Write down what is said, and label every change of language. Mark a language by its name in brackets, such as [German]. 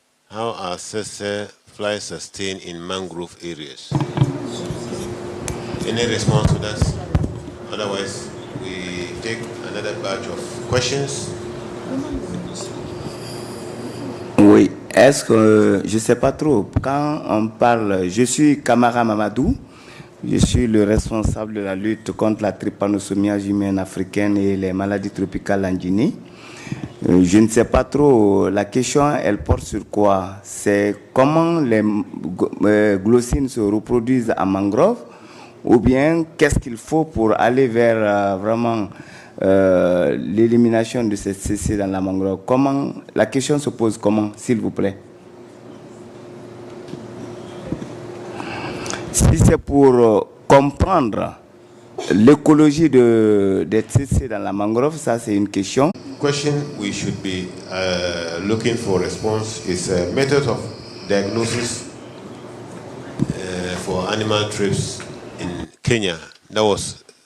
[English] How are Sese flies sustained in mangrove areas? Any response to that? Otherwise, we take another batch of questions. [French] Oui, est-ce que, je ne sais pas trop, quand on parle, je suis Kamara Mamadou, je suis le responsable de la lutte contre la trypanosomiase humaine africaine et les maladies tropicales en Guinée. Je ne sais pas trop, la question, elle porte sur quoi? C'est comment les glossines se reproduisent en mangrove, ou bien qu'est-ce qu'il faut pour aller vers vraiment l'élimination de ces CC dans la mangrove? Comment, la question se pose comment, s'il vous plaît? Si c'est pour comprendre l'écologie des CC dans la mangrove, ça c'est une question. [English] Question we should be looking for response is a method of diagnosis for animal trips in Kenya. That was.